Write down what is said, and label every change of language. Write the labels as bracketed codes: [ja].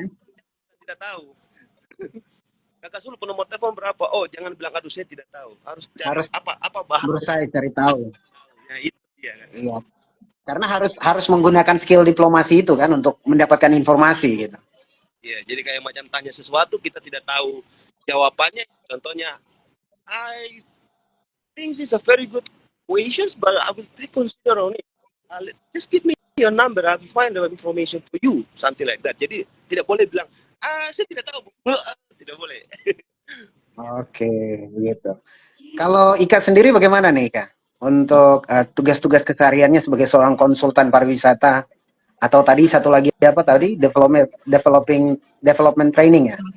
[id] telepon, tidak tahu. Kakak Sul nomor telepon berapa? Oh, jangan bilang aduh saya tidak tahu. Harus cari Harus apa bahan. berusaha cari tahu. Nah, itu dia kan. Iya. Karena harus menggunakan skill diplomasi itu kan untuk mendapatkan informasi gitu. Ya, jadi kayak macam tanya sesuatu kita tidak tahu jawabannya. [en] Contohnya, I think this is a very good questions, but I will take consider on it. Just give me your number, I will find the information for you, something like that. [id] Jadi tidak boleh bilang, saya tidak tahu. Tidak boleh. Oke, gitu. Kalau Ika sendiri bagaimana nih Ika? Untuk tugas-tugas kesehariannya sebagai seorang konsultan pariwisata atau tadi satu lagi apa tadi development training ya?